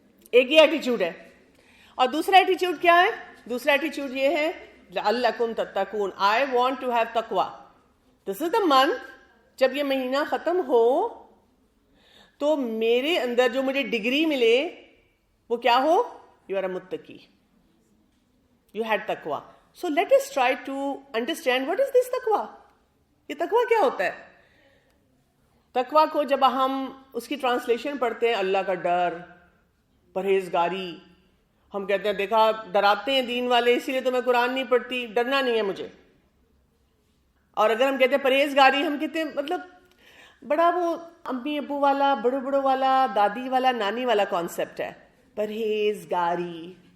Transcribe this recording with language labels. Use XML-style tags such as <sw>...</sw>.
<ur>ایک یہ ایٹیچیوڈ ہے. اور دوسرا ایٹیچیوڈ کیا ہے؟ دوسرا ایٹیچیوڈ یہ ہے</ur> <ar>لعلکم تتقون,</ar> <en>I want to have taqwa. This is the month,</en> <ur>جب یہ مہینہ ختم ہو تو میرے اندر جو مجھے ڈگری ملے وہ کیا ہو؟</ur> <en>You are a muttaqi. You had taqwa. So let us try to understand what is this taqwa.</en> <ur>یہ تقوی کیا ہوتا ہے؟ تقوی کو جب ہم اس کی ٹرانسلیشن پڑھتے ہیں اللہ کا ڈر, پرہیزگاری, ہم کہتے ہیں دیکھا ڈراتے ہیں دین والے اسی لیے تو میں قرآن نہیں پڑھتی, ڈرنا نہیں ہے مجھے. اور اگر ہم کہتے ہیں پرہیزگاری, ہم کہتے ہیں مطلب بڑا وہ امی ابو والا, بڑوں بڑوں والا, دادی والا, نانی والا کانسیپٹ ہے پرہیزگاری.</ur>